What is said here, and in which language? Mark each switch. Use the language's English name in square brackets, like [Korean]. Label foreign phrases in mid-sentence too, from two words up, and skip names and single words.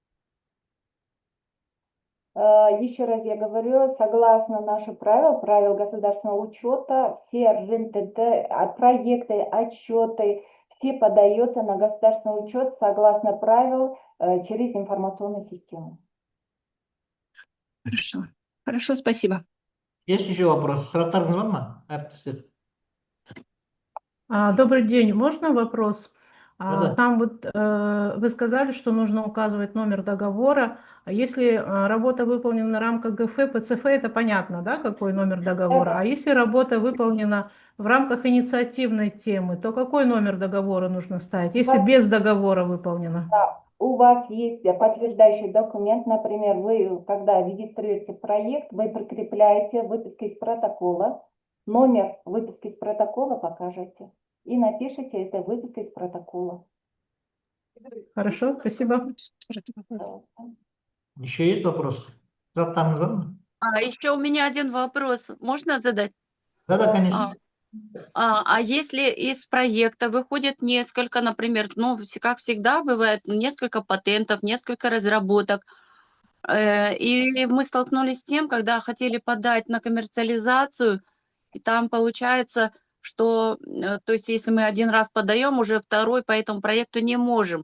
[Russian] Еще раз я говорю, согласно нашим правил государственного учета, все РНТД, проекты, отчеты, все подаются на государственный учет согласно правил через информационную систему. Хорошо. Хорошо, спасибо. Есть еще вопросы? [Kazakh] Сұрақтарыңыз бар ма, әріптестер? [Russian] Добрый день, можно вопрос? Да-да. Там вот вы сказали, что нужно указывать номер договора. А если работа выполнена в рамках ГФ, ПЦФ, это понятно, да, какой номер договора? А если работа выполнена в рамках инициативной темы, то какой номер договора нужно ставить, если без договора выполнено? У вас есть подтверждающий документ, например, вы, когда регистрируете проект, вы прикрепляете выписки из протокола, номер выписки из протокола покажете и напишите это выписка из протокола. Хорошо, спасибо. Еще есть вопросы? [Kazakh] Сұрақтарыңыз бар ма? [Russian] Еще у меня один вопрос. Можно задать? Да-да, конечно. А если из проекта выходит несколько, например, ну, как всегда бывает, несколько патентов, несколько разработок, и мы столкнулись с тем, когда хотели подать на коммерциализацию, и там получается, что, то есть если мы один раз подаем, уже второй по этому проекту не можем.